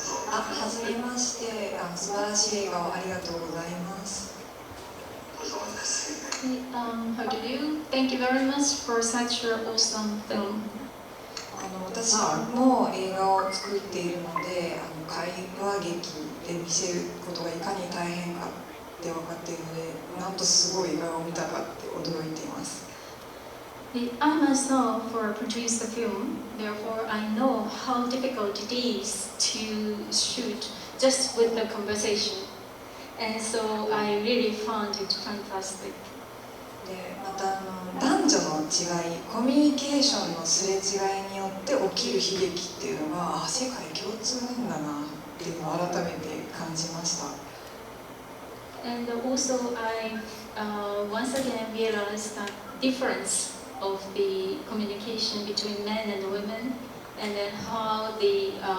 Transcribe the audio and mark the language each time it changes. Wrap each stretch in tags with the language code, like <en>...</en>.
<ja>はじめまして、素晴らしい映画をありがとうございます。</ja> <en>How do you? Thank you very much for such an awesome film.</en> <ja>私も映画を作っているので、会話劇で見せることがいかに大変かって分かっているので、なんとすごい映画を見たかって驚いています。</ja> <en>I myself produced the film, therefore I know how difficult it is to shoot just with the conversation, and so I really found it fantastic.</en> <ja>でまた男女の違い、コミュニケーションのすれ違いによって起きる悲劇っていうのが世界共通なんだなっていうのを改めて感じました。</ja> <en>And also I once again realized that difference of the communication between men and women, and then how the</en>